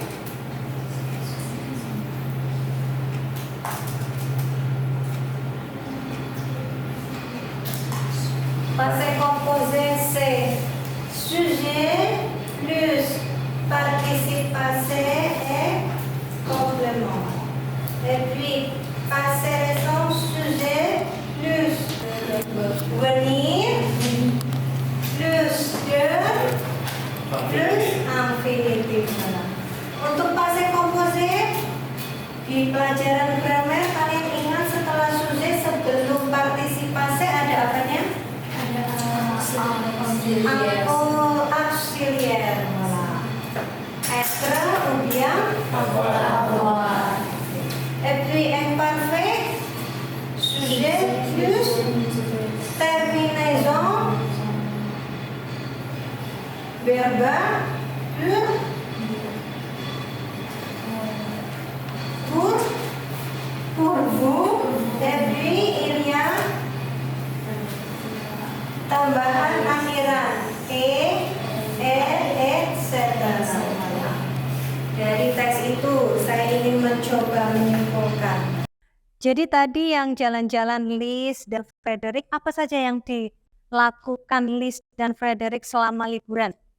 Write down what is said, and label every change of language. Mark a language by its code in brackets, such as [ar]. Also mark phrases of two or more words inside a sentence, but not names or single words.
[fr] Passé composé, c'est sujet plus participe passé et complément. Et puis, passé récent, sujet plus venir plus plus infinitif. [id] Untuk [fr] passé composé [id] di pelajaran grammar kalian ingat setelah sujet sebelum partisipasi ada apanya? [fr] Auxiliaire. Voilà. Être ou bien avoir. Et puis imparfait, sujet plus terminaison verbe pour vous. Et puis il y a [id] tambahan akhiran [fr] etc. [id] Dari teks itu saya ingin mencoba menyimpulkan. Jadi tadi yang jalan-jalan Liz dan Frederick, apa saja yang dilakukan Liz dan Frederick selama liburan?